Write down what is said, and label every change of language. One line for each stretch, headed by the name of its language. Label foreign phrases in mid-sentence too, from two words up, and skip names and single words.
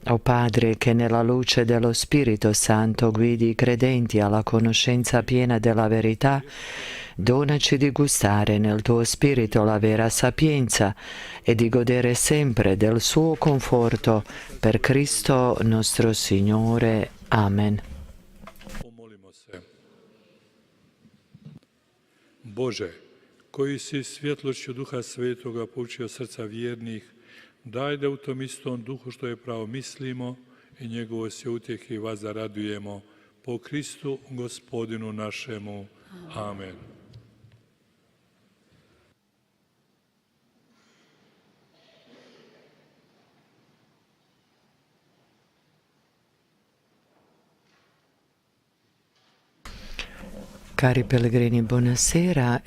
Italian: O Padre, che nella luce dello Spirito Santo guidi i credenti alla conoscenza piena della verità, donaci di gustare nel tuo Spirito la vera sapienza e di godere sempre del suo conforto. Per Cristo nostro Signore. Amen.
Croatian: Pomolimo se. Bože, koji si svjetlošću Duha Svetoga poučio srca vjernih, daj da u tom istom duhu što je pravo mislimo i njegovo se utjehe vas zaradujemo po Kristu Gospodinu našemu. Amen.
Italian: Cari pellegrini, buonasera.